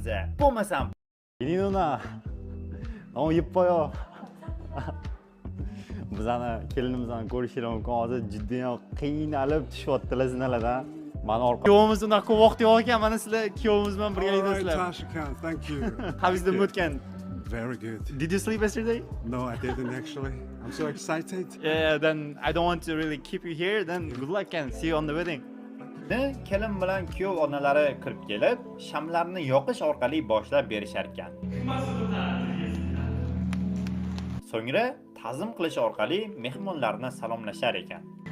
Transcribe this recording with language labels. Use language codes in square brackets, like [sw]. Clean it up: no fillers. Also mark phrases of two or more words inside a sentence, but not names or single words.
[uz] Bo'lmasam, [ko] 이리 누나 너무 이뻐요. [uz] bizani kelinimizni ko'rishingiz mumkin. Hozir jiddiy qiynalib tushyaptilar zinalardan. Mana orqa kuyovimiz unaqa ko'p vaqt yo'q ekan. Mana sizlar kuyovimiz bilan birgalikdasizlar. [en] Tashkent, thank you. How is the mood can? Very good. Did you sleep yesterday? No, I didn't actually. I'm so excited. Yeah, then I don't want to really keep you here. Then good luck and see you on the wedding. [uz] kelin bilan kuyov onalari kirib kelib, shamlarni yoqish orqali boshlab berishar ekan. So'ngra ta'zim qilish orqali mehmonlarni salomlashar ekan.